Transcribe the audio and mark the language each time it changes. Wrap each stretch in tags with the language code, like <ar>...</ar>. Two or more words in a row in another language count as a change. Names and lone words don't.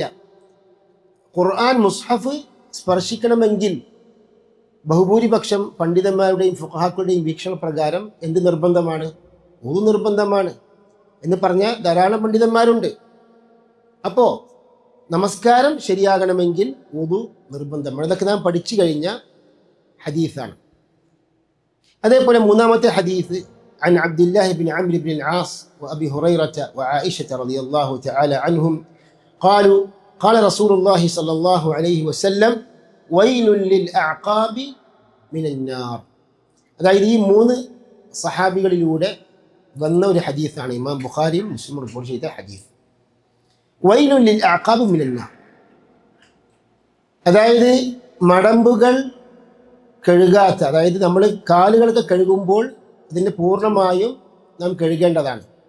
<ml>ഖുർആൻ മുസ്ഹഫ് സ്പർശിക്കണമെങ്കിൽ ബഹുഭൂരിപക്ഷം പണ്ഡിതന്മാരുടെയും ഫുഖഹാക്കളുടെയും വീക്ഷണ പ്രകാരം എന്ത് നിർബന്ധമാണ്? വുദു നിർബന്ധമാണ് എന്ന് പറഞ്ഞ ധാരാളം പണ്ഡിതന്മാരുണ്ട്. അപ്പോൾ നമസ്കാരം ശരിയാകണമെങ്കിൽ വുദു നിർബന്ധമാണ്. ഇതൊക്കെ നാം പഠിച്ചു കഴിഞ്ഞ ഹദീസാണ്. അതേപോലെ മൂന്നാമത്തെ ഹദീസ്,</ml> <ar>عن عبد الله بن عمرو بن العاص وأبي هريرة وعائشة رضي الله تعالى عنهم قالوا قال رسول الله صلى الله عليه وسلم ويل للأعقاب من النار.</ar> <ml>അതായത് ഈ മൂന്ന് സഹാബികളിലൂടെ വന്ന ഒരു ഹദീസാണ്. ഇമാം ബുഖാരിയും മുസ്ലിമും റിപ്പോർട്ട് ചെയ്ത ഹദീസ്.</ml> <ar>ويل للأعقاب من النار,</ar> <ml>അതായത് മടമ്പുകൾ കഴുകാത്ത, അതായത് നമ്മൾ കാലുകളൊക്കെ കഴുകുമ്പോൾ അതിന് പൂർണ്ണമായും നാം കഴുകേണ്ടതാണ്.</ml>